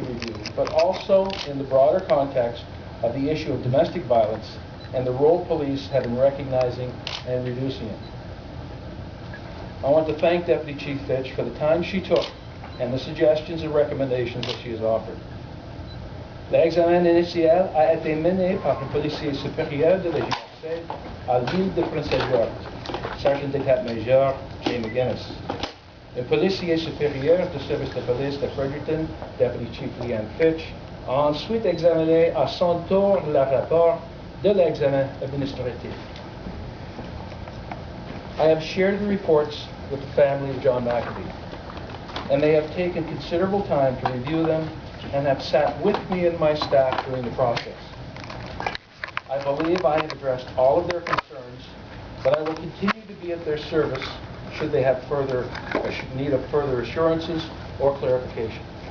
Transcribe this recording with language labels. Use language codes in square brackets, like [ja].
[en] review, but also in the broader context of the issue of domestic violence and the role police have in recognizing and reducing it. I want to thank Deputy Chief Fitch for the time she took and the suggestions and recommendations that she has offered. [fr] L'examen initial a été mené par le policier supérieur de la GRC à l'île de Prince Edward, Sergeant d'État-Major J. McGinnis. Le policier supérieur du service de police de Fredericton, Deputy Chief Leanne Fitch, a ensuite examiné à son tour le rapport de l'examen administratif. [en] I have shared the reports with the family of John McKendy, and they have taken considerable time to review them and have sat with me and my staff during the process. I believe I have addressed all of their concerns, but I will continue to be at their service should they have need of further assurances or clarification.